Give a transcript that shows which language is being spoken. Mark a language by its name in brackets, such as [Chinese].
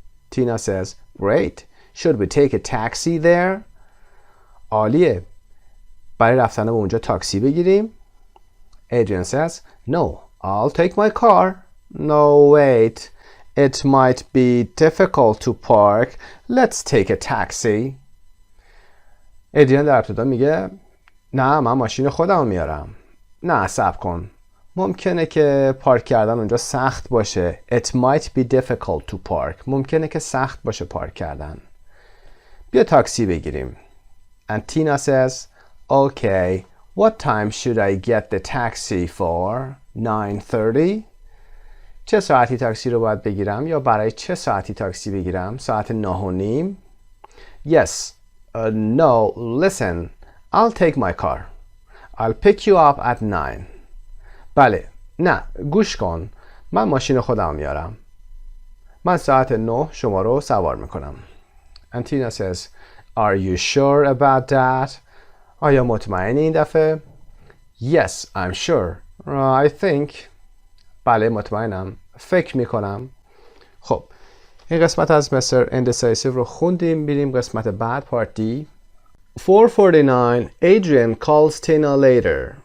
[English] Tina says, great. Should we take a taxi there? [Persian] عالیه. برای رفتن به اونجا تاکسی بگیریم؟ [English] Adrian says, no, I'll take my car. No, wait. It might be difficult to park. Let's take a taxi. [Persian] ادریان در ابتدا میگه نه من ماشین خودم میارم. نه صبر کن. ممکنه که پارک کردن اونجا سخت باشه. [English] It might be difficult to park. [Persian] ممکنه که سخت باشه پارک کردن. بیا تاکسی بگیریم. [English] And Tina says, okay, what time should I get the taxi for? 9:30? [Persian] چه ساعتی تاکسی رو باید بگیرم یا برای چه ساعتی تاکسی بگیرم؟ ساعت 9:30. [English] Yes. No, listen. I'll take my car. I'll pick you up at 9. [Persian] بله. نه. گوش کن. من ماشین خودم میارم. من ساعت 9 شما رو سوار میکنم. [English] And Tina says, are you sure about that? [Persian] آیا مطمئنی این دفعه؟ [English] Yes, I'm sure. I think. [Persian] بله مطمئنم. فکر میکنم. خب این قسمت از Mr. Indecisive رو خوندیم. بریم قسمت بعد Part D. [English] 449 Adrian calls Tina later.